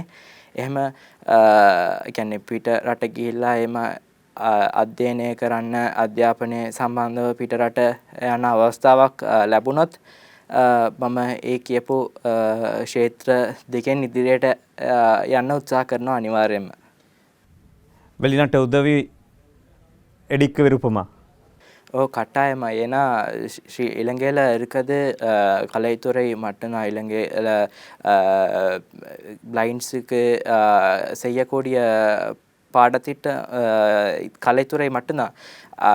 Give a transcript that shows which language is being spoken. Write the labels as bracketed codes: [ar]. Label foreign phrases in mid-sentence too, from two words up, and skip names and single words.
[si] එහෙම කියන්නේ පිට රට ගිහිල්ලා එහෙම අධ්‍යයනය කරන්න අධ්‍යාපනය සම්බන්ධව පිට රට යන අවස්ථාවක් ලැබුණොත් මම ඒ කියපු ක්ෂේත්‍ර දෙකෙන් ඉදිරියට යන්න උත්සාහ කරනවා අනිවාර්යයෙන්ම. [ta] வெளிநாட்டு உதவி எடுக்க விருப்பமா? கட்டாயமா. ஏன்னா இலங்கையில் இருக்கிறது கலைத்துறை மட்டும்தான். இலங்கையில் பிளைண்ட்ஸுக்கு செய்யக்கூடிய பாடத்திட்ட கலைத்துறை மட்டும்தான்.